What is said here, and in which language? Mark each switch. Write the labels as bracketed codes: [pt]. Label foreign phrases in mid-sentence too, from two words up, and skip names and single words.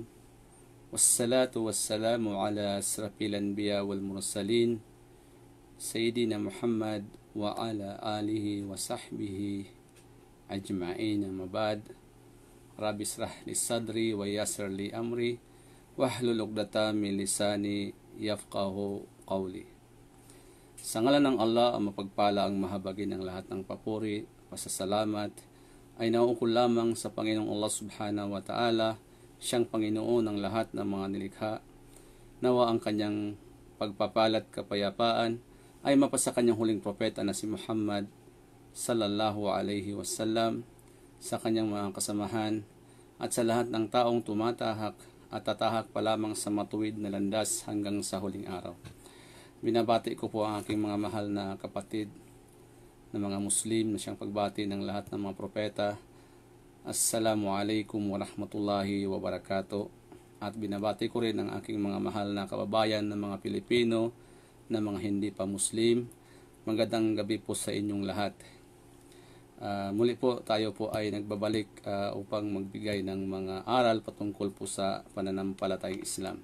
[ar] والصلاة والسلام على أشرف الأنبياء والمرسلين. سيدنا محمد وعلى آله وصحبه أجمعين. Mabad. رب اشرح لي صدري ويسر لي أمري. واحلل عقدة من لساني يفقهوا قولي. [tl] Sa ngalan ng Allah, ang mapagpala, ang mahabagi ng lahat ng papuri, pasasalamat, ay nauukol lamang sa Panginoong Allah [ar] سبحانه وتعالى, [tl] siyang Panginoon ng lahat ng mga nilikha. Nawa ang kanyang pagpapalat kapayapaan ay mapasa kanyang huling propeta na si Muhammad [ar] صلى الله عليه وسلم, [tl] sa kanyang mga kasamahan, at sa lahat ng taong tumatahak at tatahak pa lamang sa matuwid na landas hanggang sa huling araw. Binabati ko po ang aking mga mahal na kapatid na mga Muslim na siyang pagbati ng lahat ng mga propeta. [ar] السلام عليكم ورحمة الله وبركاته. [tl] At binabati ko rin ang aking mga mahal na kababayan na mga Pilipino na mga hindi pa Muslim. Magandang gabi po sa inyong lahat. Muli po tayo po ay nagbabalik upang magbigay ng mga aral patungkol po sa pananampalatayang Islam.